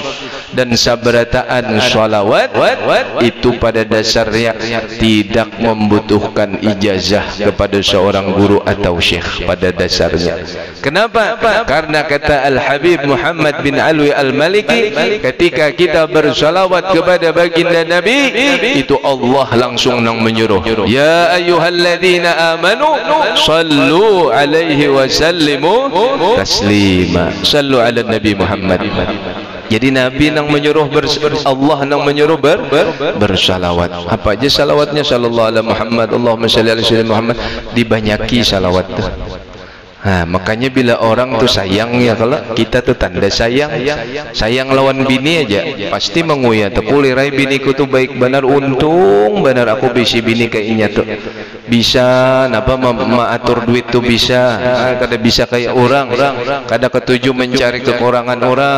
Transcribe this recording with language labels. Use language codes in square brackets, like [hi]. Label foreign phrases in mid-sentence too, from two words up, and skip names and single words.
[bjn] Dan sabarataan salawat itu pada dasarnya tidak membutuhkan ijazah kepada seorang guru atau syekh pada dasarnya. Kenapa? Karena kata Al-Habib Muhammad bin Alwi Al-Maliki, ketika kita bersalawat kepada baginda Nabi, itu Allah langsung nang menyuruh, [ar] يا أيها الذين آمنوا صلوا عليه وسلموا تسليما. صلوا على النبي محمد. [bjn] Jadi Nabi nang menyuruh Allah nang menyuruh bersalawat. Apa aja salawatnya? [ar] صلى الله عليه محمد، اللهم صل على سيدنا محمد. [bjn] Dibanyaki salawat tu. Makanya bila orang tuh sayang ya, kalau kita tuh tanda sayang. Sayang lawan bini aja pasti menguya tuh, kulirai biniku tuh baik benar, untung benar aku bisi bini kayaknya tuh bisa napa mengatur duit tuh bisa, kada bisa kayak orang, kada ketujuh mencari kekurangan orang.